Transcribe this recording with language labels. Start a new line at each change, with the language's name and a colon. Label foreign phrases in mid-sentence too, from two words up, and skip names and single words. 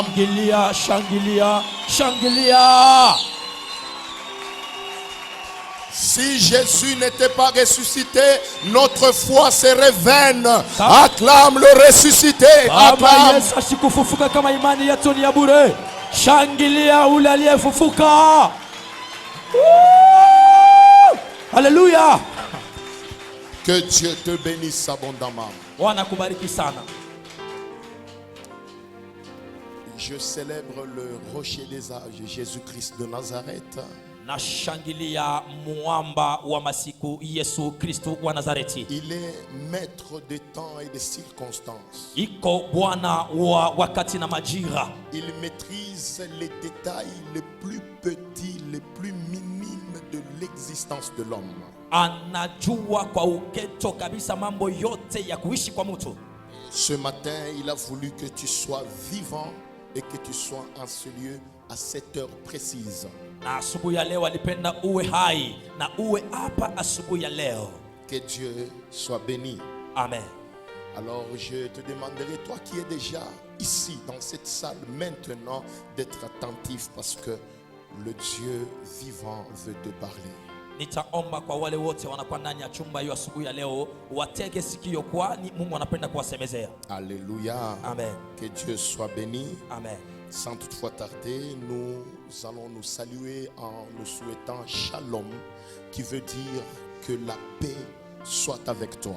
Swahili: Shangilia, shangilia, shangilia.
French: Si Jésus n'était pas ressuscité, notre foi serait vaine. Acclame le ressuscité. Acclame.
Swahili: Shangilia ule aliyefufuka.
French: Alléluia. Que Dieu te bénisse abondamment.
Swahili: Bwana kubariki sana.
French: Je célèbre le rocher des âges, Jésus-Christ de Nazareth.
Swahili: Nashangilia muamba wa masiku Yesu Kristo wa Nazareti.
French: Il est maître des temps et des circonstances.
Swahili: Iko Bwana wa wakati na majira.
French: Il maîtrise les détails les plus petits, les plus minimes de l'existence de l'homme.
Swahili: Anajua kwa uketo kabisa mambo yote ya kuishi kwa mtu.
French: Ce matin, il a voulu que tu sois vivant et que tu sois en ce lieu à cette heure précise.
Swahili: Na asubuhi ya leo alipenda uwe hai na uwe hapa asubuhi ya leo.
French: Que Dieu soit béni. Amen. Alors je te demanderai, toi qui es déjà ici dans cette salle maintenant, d'être attentif parce que le Dieu vivant veut te parler.
Swahili: Nitaomba kwa wale wote wanakuwa ndani ya chumba hiyo asubuhi ya leo watege sikio, kwani Mungu anapenda kuwasemezea.
French: Alléluia. Amen. Que Dieu soit béni. Amen. Sans toutefois tarder, nous allons nous saluer en nous souhaitant shalom, qui veut dire que la paix soit avec toi.